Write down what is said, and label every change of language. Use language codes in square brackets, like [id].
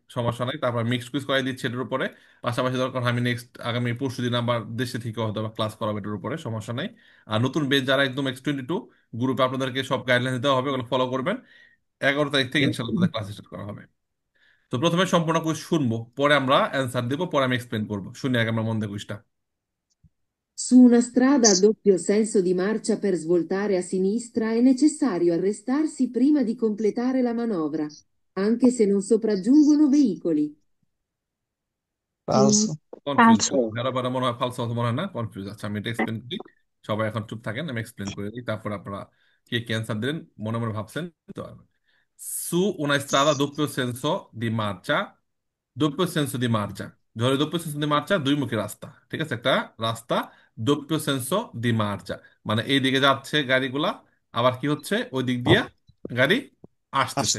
[bn] সমস্যা নাই, তারপর মিক্সড কুইজ করাই দিচ্ছে এটার উপরে। পাশাপাশি দরকার হয় আমি নেক্সট আগামী পরশু দিন আবার দেশে থেকে হয়তো ক্লাস করাবে এটার উপরে, সমস্যা নাই। আর নতুন বেচ যারা একদম X22 গ্রুপে, আপনাদেরকে সব গাইডলাইন দেওয়া হবে, ওগুলো ফলো করবেন। 11 তারিখ থেকে ইনশাল্লাহ তাদের ক্লাস স্টার্ট করা হবে। তো প্রথমে সম্পূর্ণ কুইজ শুনবো, পরে আমরা অ্যান্সার দেবো, পরে আমি এক্সপ্লেন করবো। শুনি আগে আমরা মন দিয়ে কুইজটা। [it] Su una strada a doppio senso di marcia per svoltare a sinistra è necessario arrestarsi prima di completare la manovra, anche se non sopraggiungono veicoli. falso, [en] confuse, [it] falso, [bn] যারা বারা মনে হয় ফালসো মনে হয় না, কনফিউজ। আচ্ছা, আমি এটা এক্সপ্লেন করি। সবাই এখন চুপ থাকেন, আমি এক্সপ্লেন করে দিই, তারপর আপনারা কে কে অ্যান্সার দিলেন মনে মনে ভাবছেন তো। [it] Su una strada a doppio senso di marcia, [bn] doppio senso di marcia, ধরে doppio senso di marcia দুই মুখী রাস্তা, ঠিক আছে, একটা রাস্তা doppio senso di marcia, মানে এই দিকে যাচ্ছে গাড়িগুলা, আবার কি হচ্ছে ওই দিক দিয়ে গাড়ি আসতেছে।